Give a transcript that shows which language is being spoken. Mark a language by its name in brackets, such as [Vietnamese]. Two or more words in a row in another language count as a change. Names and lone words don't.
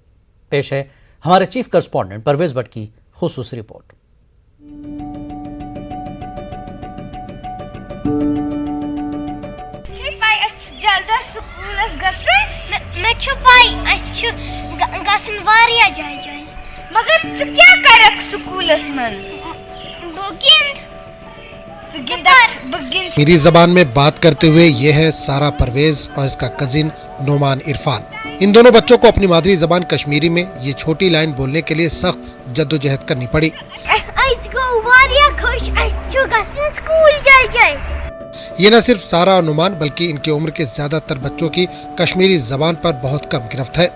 [Hindi] पेश है हमारे [English] Chief Correspondent [Hindi] परवेज भट्ट की खुसूसी रिपोर्ट। [Kashmiri] مگر کیا کرک سکولس منز [Hindi] मेरी जबान में बात करते हुए ये है सारा परवेज और इसका कजिन नोमान इरफान। इन दोनों बच्चों को अपनी मादरी जबान कश्मीरी में ये छोटी लाइन बोलने के लिए सख्त जद्दोजहद करनी पड़ी। ये न सिर्फ सारा और नुमान बल्कि इनकी उम्र के ज्यादातर बच्चों की कश्मीरी जबान पर बहुत कम गिरफ्त है।